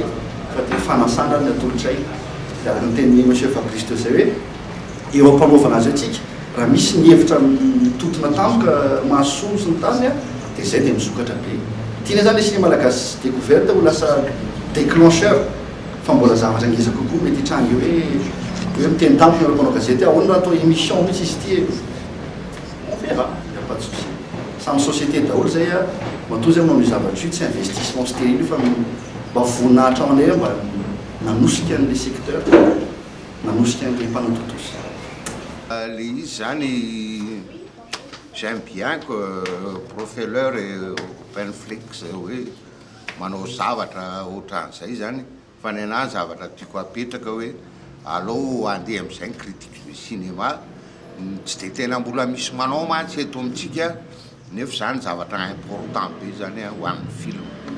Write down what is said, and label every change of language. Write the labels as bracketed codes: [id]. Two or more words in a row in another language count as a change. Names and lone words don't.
[mg] fa dia fanasana ny atolotray dia araka ny tenin'ny monsieur Fabrice teo zay hoe eo ampanaovana azy atsika raha misy ny hevitra mitotona tampoka mahasoa sy ny tany a dia zay dia misokatra be tiana zany le ciné malagasy découverte ho lasa déclencheur fa mbola zavatra ngeza kokoa mety hitranga hoe miteny tampoka ny mpanao gazety ahoana raha atao émission mihitsy izy ty [fr] on verra y a pas de souci [mg] samy société daholo zay a matoa zay manao zavatra io tsy [fr] investissement stérile [mg] fa mba voninahitra ao anay mba nanosika an'le secteur nanosika an'le mpanao totosa le izy zany [fr] j'aime bien que Professeur Openflix [mg] hoe manao zavatra ohatran'izay zany fa ny anahy zavatra tiako apetraka hoe alao andeha amin'izay ny [fr] critique du cinéma [mg] tsy dia tena mbola misy manao mantsy eto amintsika nefa zany zavatra important be zany ho an'ny film